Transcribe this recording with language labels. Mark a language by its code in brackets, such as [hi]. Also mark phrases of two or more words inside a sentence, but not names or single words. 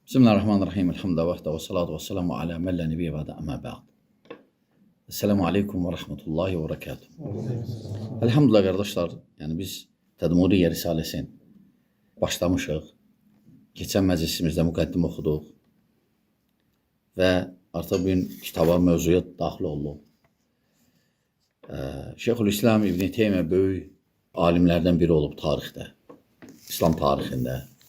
[ar] Bismillahirrahmanirrahim. الحمد لله والصلاة والسلام على من لا نبي بعده أما بعد. السلام عليكم ورحمة الله وبركاته. [az] Elhamdülillah qardaşlar, yəni biz Tədmuriyyə Risaləsin başlamışıq. Keçən məclisimizdə müqəddimə oxuduq və artıq bugün kitaba, mövzuya daxil olduq. Şeyxülislam İbn Teymiyyə böyük alimlərdən biri olub tarixdə, İslam tarixində.